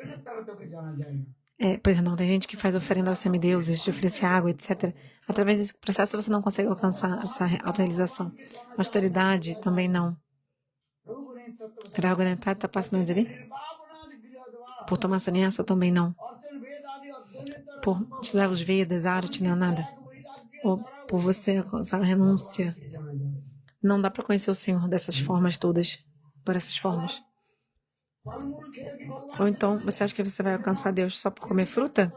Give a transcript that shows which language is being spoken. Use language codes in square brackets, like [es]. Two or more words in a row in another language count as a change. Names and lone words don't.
[pt] Perdão, tem gente que faz oferenda aos semideuses, de oferecer água, etc. Através desse processo você não consegue alcançar essa autorrealização. Austeridade também não. [sa] रहूगण तपसा न याति. [pt] Por tomar sannyasa também não. Por estudar os Vedas, arte, não é nada. Ou por você alcançar a renúncia. Não dá para conhecer o Senhor dessas formas todas, por essas formas. Ou então, você acha que você vai alcançar Deus só por comer fruta?